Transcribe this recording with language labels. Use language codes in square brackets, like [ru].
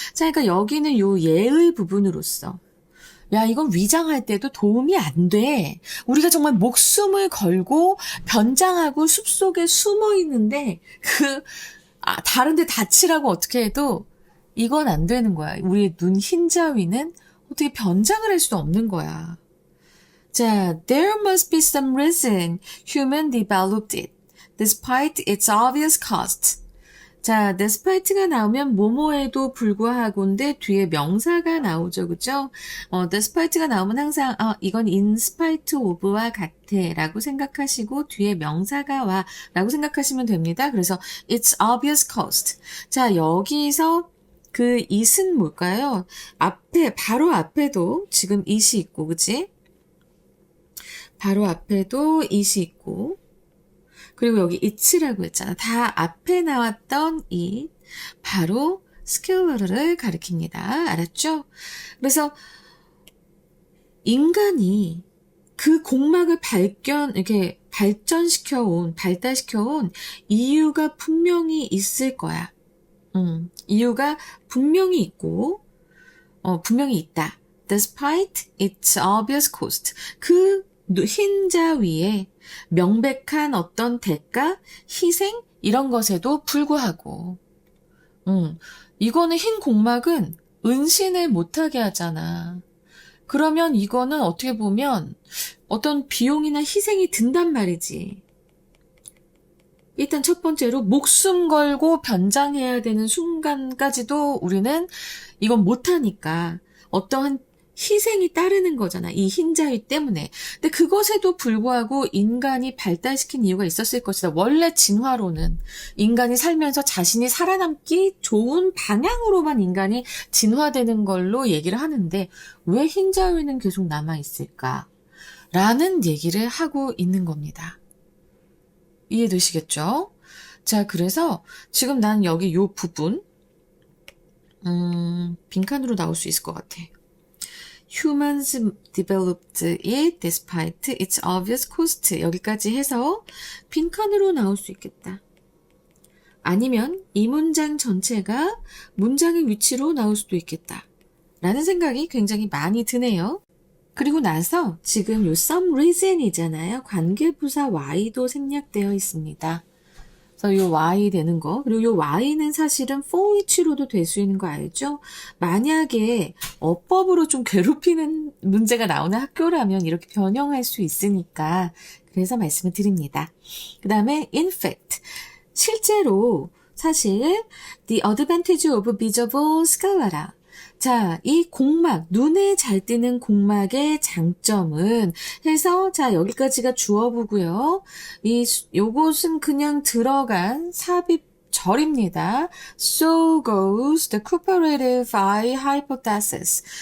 [ko] 자, 그러니까 여기는 요 예의 부분으로서 야, 이건 위장할 때도 도움이 안 돼. 우리가 정말 목숨을 걸고 변장하고 숲속에 숨어 있는데 다른 데 다치라고 어떻게 해도 이건 안 되는 거야. 우리의 눈 흰자위는 어떻게 변장을 할 수 없는 거야. [en] 자, there must be some reason human developed it, despite its obvious cost. [ko] 자, despite가 나오면 뭐뭐에도 불구하고인데 뒤에 명사가 나오죠, 그죠? despite가 나오면 항상 이건 [en] in spite of [ko] 와 같아 라고 생각하시고 뒤에 명사가 와 라고 생각하시면 됩니다. 그래서 [en] it's obvious cost. [ko] 자, 여기서 그 it은 뭘까요? 바로 앞에도 지금 it이 있고, 그치? 바로 앞에도 it이 있고, 그리고 여기 it라고 했잖아. 다 앞에 나왔던 it, 바로 스케일러를 가리킵니다. 알았죠? 그래서 인간이 그 공막을 발달시켜온 이유가 분명히 있을 거야. 이유가 분명히 있고, 분명히 있다. [en] Despite its obvious cost. [ko] 그 흰자 위에 명백한 어떤 대가, 희생 이런 것에도 불구하고 이거는 흰 공막은 은신을 못하게 하잖아. 그러면 이거는 어떻게 보면 어떤 비용이나 희생이 든단 말이지. 일단 첫 번째로 목숨 걸고 변장해야 되는 순간까지도 우리는 이건 못하니까 어떠한 희생이 따르는 거잖아. 이 흰자위 때문에. 근데 그것에도 불구하고 인간이 발달시킨 이유가 있었을 것이다. 원래 진화로는 인간이 살면서 자신이 살아남기 좋은 방향으로만 인간이 진화되는 걸로 얘기를 하는데 왜 흰자위는 계속 남아있을까? 라는 얘기를 하고 있는 겁니다. 이해되시겠죠? 자, 그래서 지금 난 여기 요 부분 빈칸으로 나올 수 있을 것 같아. [en] Humans developed it despite its obvious cost. [ko] 여기까지 해서 빈칸으로 나올 수 있겠다. 아니면 이 문장 전체가 문장의 위치로 나올 수도 있겠다. 라는 생각이 굉장히 많이 드네요. 그리고 나서 지금 요 [en] some reason [ko] 이잖아요. 관계부사 y도 생략되어 있습니다. 그래서 요 y 되는 거, 그리고 요 y는 사실은 [en] for which [ko] 로도 될 수 있는 거 알죠? 만약에 어법으로 좀 괴롭히는 문제가 나오는 학교라면 이렇게 변형할 수 있으니까 그래서 말씀을 드립니다. 그 다음에 [en] in fact, [ko] 실제로 사실 [en] the advantage of visible sclera. [ko] 자, 이 공막, 눈에 잘 띄는 공막의 장점은 해서, 자, 여기까지가 주어부고요. 요것은 그냥 들어간 삽입절입니다. [en] So goes the cooperative eye hypothesis.